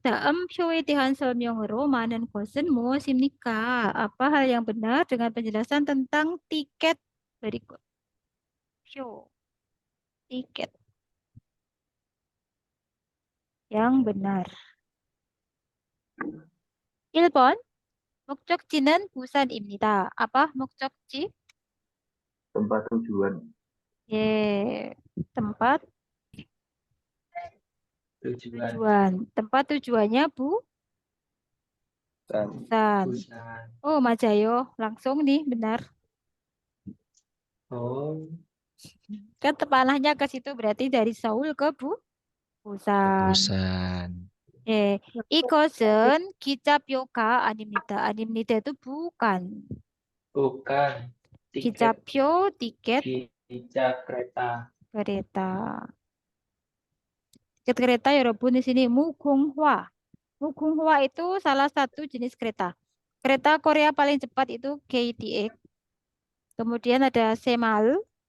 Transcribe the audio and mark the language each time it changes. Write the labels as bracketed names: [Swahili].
[Korean] 다음 표에 대한 설명으로 많은 것은 무엇입니까? [Indonesian] Apa hal yang benar dengan penjelasan tentang tiket berikut? 표, tiket. Yang benar. [Korean] 1번. 목적지는 부산입니다. Apa 목적지? [Indonesian] Tempat tujuan. Tempat tujuan. Tempat tujuannya Busan. Busan. Oh, Majayo. Langsung nih, benar. Oh, Kan panahnya ke situ berarti dari Seoul ke Busan. Busan. [Korean] 이것은 기차표가 아닙니다. [Indonesian] 아닙니다 itu bukan. bukan. Tiket 기차표, tiket kereta. kereta. Tiket kereta 여러분 di sini 무궁화. 무궁화 itu salah satu jenis kereta. Kereta Korea paling cepat itu KTX. Kemudian ada Semal.